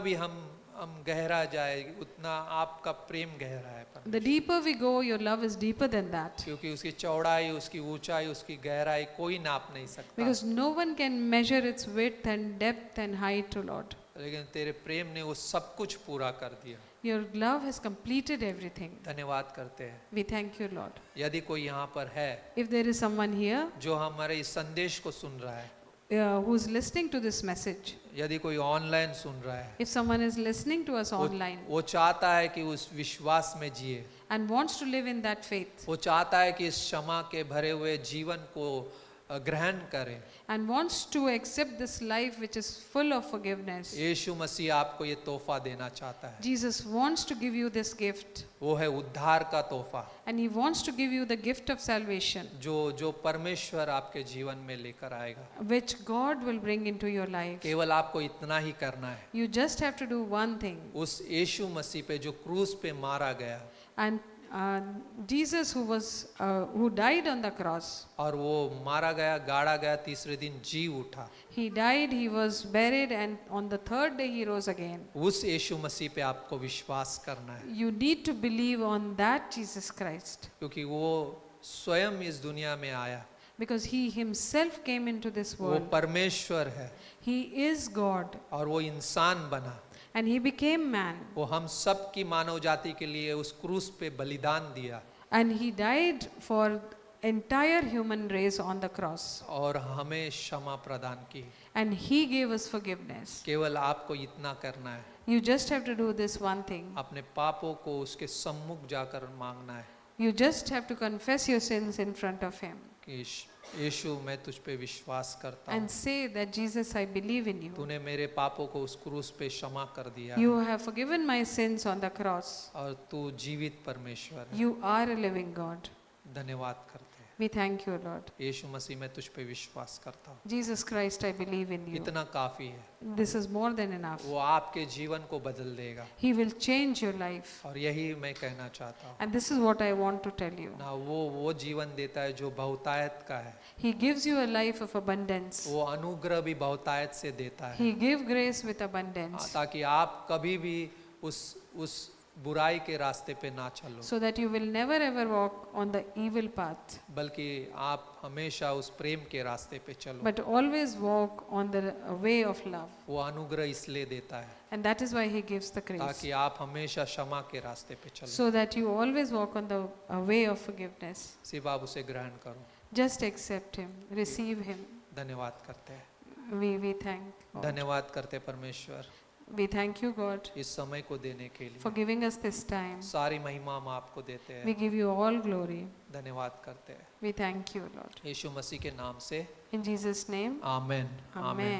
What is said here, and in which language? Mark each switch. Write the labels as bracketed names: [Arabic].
[Hindi] जितना भी हम गहरा जाए उतना आपका प्रेम गहरा है परमेश्वर। [English] The deeper we go, your love is deeper than that. [Hindi] क्योंकि उसकी चौड़ाई, उसकी ऊंचाई, उसकी गहराई कोई नाप नहीं सकता। [English] Because no one can measure its width and depth and height, O Lord. [Hindi] लेकिन तेरे प्रेम ने वो सब कुछ पूरा कर दिया। [English] Your love has completed everything. [Hindi] धन्यवाद करते हैं। [English] We thank you, Lord. [Hindi] यदि कोई यहाँ पर है [English] If there is someone here [Hindi] जो हमारे इस संदेश को सुन रहा है, [English] who is listening to this message, [Hindi] यदि कोई ऑनलाइन सुन रहा है, [English] if someone is listening to us online [Hindi] वो चाहता है कि उस विश्वास में जिए, [English] and wants to live in that faith [Hindi] वो चाहता है कि इस क्षमा के भरे हुए जीवन को ग्रहण करे, [English] and wants to accept this life which is full of forgiveness, [Hindi] यीशु मसीह आपको ये तोहफा देना चाहता है। [English] Jesus wants to give you this gift, [Hindi] वो है उद्धार का तोहफा [English] and He wants to give you the gift of salvation, [Hindi] जो परमेश्वर आपके जीवन में लेकर आएगा। [English] which God will bring into your life. [Hindi] केवल आपको इतना ही करना है, [English] You just have to do one thing. [Hindi] उस यीशु मसीह पे जो क्रूस पे मारा गया [English] And Jesus who died on the cross, [Hindi] और वो मारा गया, गाड़ा गया, तीसरे दिन जी उठा, [English] He died, He was buried, and on the third day He rose again. [Hindi] उस यीशु मसीह पे आपको विश्वास करना है, [English] You need to believe on that Jesus Christ, [Hindi] क्योंकि वो स्वयं इस दुनिया में आया, [English] because He Himself came into this [Hindi] वो [English] world. [Hindi] परमेश्वर है [English] He is God, [Hindi] और वो इंसान बना, [English] and He became man, [Hindi] वो हम सब की मानव जाति के लिए उस क्रूस पे बलिदान दिया [English] and He died for entire human race on the cross, [Hindi] और हमें क्षमा प्रदान की। [English] and He gave us forgiveness. [Hindi] केवल आपको इतना करना है, [English] You just have to do this one thing. [Hindi] अपने पापों को उसके सम्मुख जाकर मांगना है [English] You just have to confess your sins in front of Him [Hindi] कि यीशु मैं तुझ पे विश्वास करता हूँ, [English] and say that Jesus, I believe in you. [Hindi] तूने मेरे पापों को उस क्रूस पे क्षमा कर दिया [English] You have forgiven my sins on the cross. [Hindi] और तू जीवित परमेश्वर है। [English] You are a living God. [Hindi] धन्यवाद करते हैं। [English] We thank you, Lord. [Hindi] यीशु मसीह मैं तुझ पे विश्वास करता हूँ, [English] Jesus Christ, I believe in you. [Hindi] इतना काफी है। [English] This is more than enough. [Hindi] वो आपके जीवन को बदल देगा [English] He will change your life. [Hindi] और यही मैं कहना चाहता हूँ [English] And this is what I want to tell you. [Hindi] ना, वो जीवन देता है जो बहुतायत का है, [English] He gives you a life of abundance. [Hindi] वो अनुग्रह भी बहुतायत से देता है, [English] He gives grace with abundance. [Hindi] ताकि आप कभी भी उस बुराई के रास्ते पे ना चलो, [English] so that you will never ever walk on the evil path, [Hindi] बल्कि आप हमेशा उस प्रेम के रास्ते पे चलो। [English] but always walk on the way of love. [Hindi] वो अनुग्रह इसलिए देता है [English] And that is why He gives the grace, [Hindi] ताकि आप हमेशा क्षमा के रास्ते पे चलो। [English] so that you always walk on the way of forgiveness. [Hindi] सिर्फ आप उसे ग्रहण करो। [English] Just accept Him, receive Him. [Hindi] धन्यवाद करते हैं, [English] We thank God. [Hindi] धन्यवाद करते हैं परमेश्वर [English] We thank you, God, [Hindi] इस समय को देने के [English] for [Hindi] लिए। [English] giving us this time. [Hindi] सारी महिमा हम आपको देते [English] We [Hindi] हैं, [English] give you all glory. [Hindi] धन्यवाद करते हैं [English] We thank you, Lord. [Hindi] यीशु मसीह के नाम से। [English] In Jesus' name. [Hindi] Amen, amen,